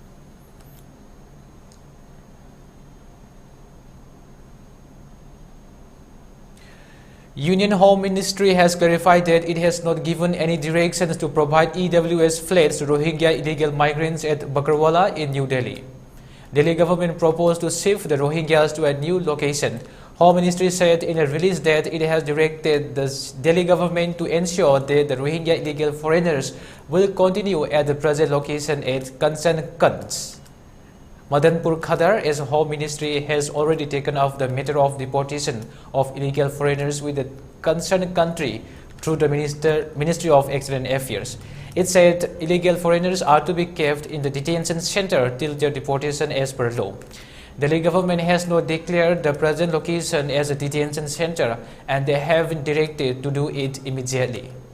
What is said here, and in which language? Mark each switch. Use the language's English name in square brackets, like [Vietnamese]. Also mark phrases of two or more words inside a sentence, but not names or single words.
[English] Union Home Ministry has clarified that it has not given any directions to provide EWS flats to Rohingya illegal migrants at Bakarwala in New Delhi. Delhi government proposed to shift the Rohingyas to a new location. Home Ministry said in a release that it has directed the Delhi government to ensure that the Rohingya illegal foreigners will continue at the present location at concerned cants. Madanpur Khadar, as Home Ministry, has already taken up the matter of deportation of illegal foreigners with the concerned country through the Ministry of External Affairs. It said illegal foreigners are to be kept in the detention center till their deportation as per law. Delhi government has not declared the present location as a detention center, and they have been directed to do it immediately.